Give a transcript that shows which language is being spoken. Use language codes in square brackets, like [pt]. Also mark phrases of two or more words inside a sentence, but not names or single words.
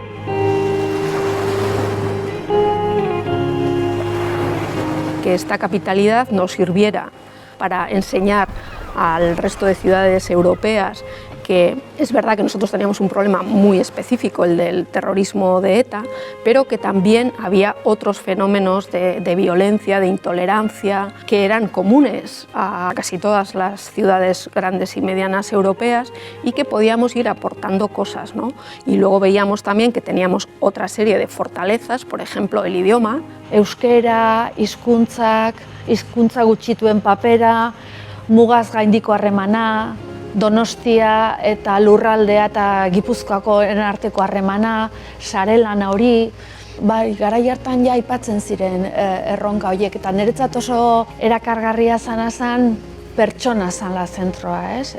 [es] Que esta capitalidad nos sirviera para enseñar al resto de ciudades europeas que es verdad que nosotros teníamos un problema muy específico, el del terrorismo de ETA, pero que también había otros fenómenos de violencia, de intolerancia, que eran comunes a casi todas las ciudades grandes y medianas europeas y que podíamos ir aportando cosas, ¿no? Y luego veíamos también que teníamos otra serie de fortalezas, por ejemplo, el idioma. [eu] Euskera, hizkuntza gutxituen papera, mugaz gaindiko harremana, Donostia eta Lurraldea eta Gipuzkoakoen arteko harremana, sarelan hori, bai, garai hartan ja aipatzen ziren erronka horiek, eta niretzat oso erakargarria zan pertsona zanla zentroa, ez?